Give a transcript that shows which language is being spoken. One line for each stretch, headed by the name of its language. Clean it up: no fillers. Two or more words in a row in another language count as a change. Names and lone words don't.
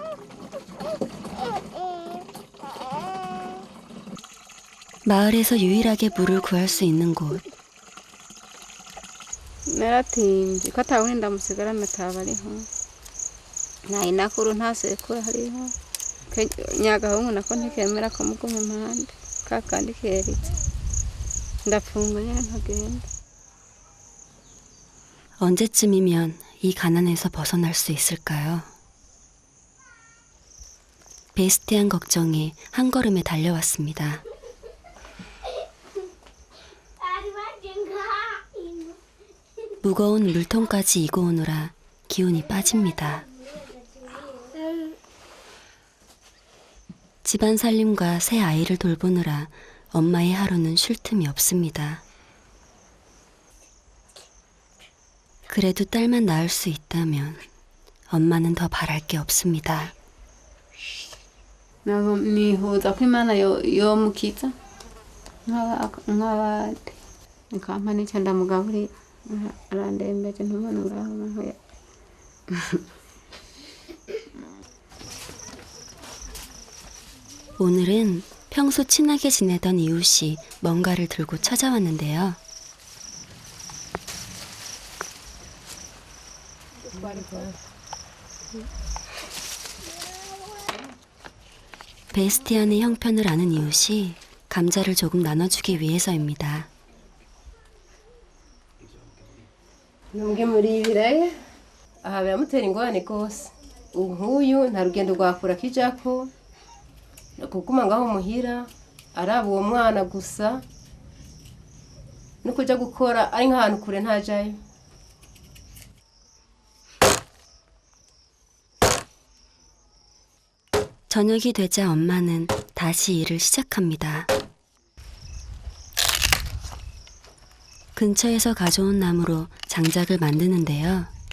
Korean: 마을에서 유일하게 물을 구할 수 있는 곳.
Rundi: naratinze ko atawundi ndamusigarana ataba ariho nayi nakuru ntasekura hariho nyagahungu nako ntikemera kumuguma impande kakandi keritse ndapfunga nyine nkagenda.
Korean: 언제쯤이면 이 가난에서 벗어날 수 있을까요? 베스티안 걱정이 한 걸음에 달려왔습니다. 무거운 물통까지 이고 오느라 기운이 빠집니다. 집안 살림과 새 아이를 돌보느라 엄마의 하루는 쉴 틈이 없습니다. 그래도 딸만 낳을 수 있다면 엄마는 더 바랄 게 없습니다.
Rundi: nihuza ko imana yomukiza nk'abandi nikampa n'icyo ndamugaburira arandembeje ntumone ngaho
Korean: 오늘은 평소 친하게 지내던 이웃이 뭔가를 들고 찾아왔는데요. 베스티안의 형편을 아는 이웃이 감자를 조금 나눠주기 위해서입니다.
Rundi: muri ibiraya aha biramutera ingorane rwose ubu nk'uyu nta rugendo rwakura kijako kuguma ngaho muhira araba uwo mwana gusa no kuja gukora ari nk'ahantu kure ntajayo.
Korean: 저녁이 되자 엄마는 다시 일을 시작합니다. 근처에서 가져온 나무로 장작을 만드는데요.